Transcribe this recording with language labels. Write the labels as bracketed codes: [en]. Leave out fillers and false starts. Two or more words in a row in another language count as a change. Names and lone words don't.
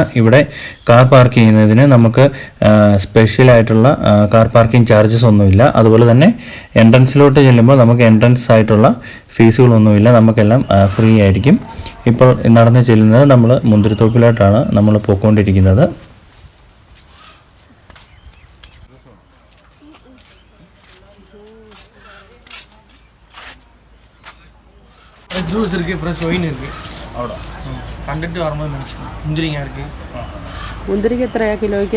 [ml] ഇവിടെ കാർ പാർക്ക് ചെയ്യുന്നതിന് നമുക്ക് സ്പെഷ്യലായിട്ടുള്ള കാർ പാർക്കിംഗ് ചാർജസ് ഒന്നുമില്ല. അതുപോലെ തന്നെ എൻട്രൻസിലോട്ട് ചെല്ലുമ്പോൾ നമുക്ക് എൻട്രൻസ് ആയിട്ടുള്ള ഫീസുകളൊന്നുമില്ല, നമുക്കെല്ലാം ഫ്രീ ആയിരിക്കും. ഇപ്പോൾ നടന്ന് ചെല്ലുന്നത് നമ്മൾ മുന്തിരിത്തോപ്പിലോട്ടാണ് നമ്മൾ പോയിക്കൊണ്ടിരിക്കുന്നത്. [ta] ஜூஸ் இருக்குது, ஃப்ரெஷ் ஒயின் இருக்குது. அவ்வளோ கண்டுட்டு வரும்போது நினச்சிக்கணும். முந்திரிங்க இருக்குது. முந்திரிக்கு எத்தனையா கிலோய்க்கு?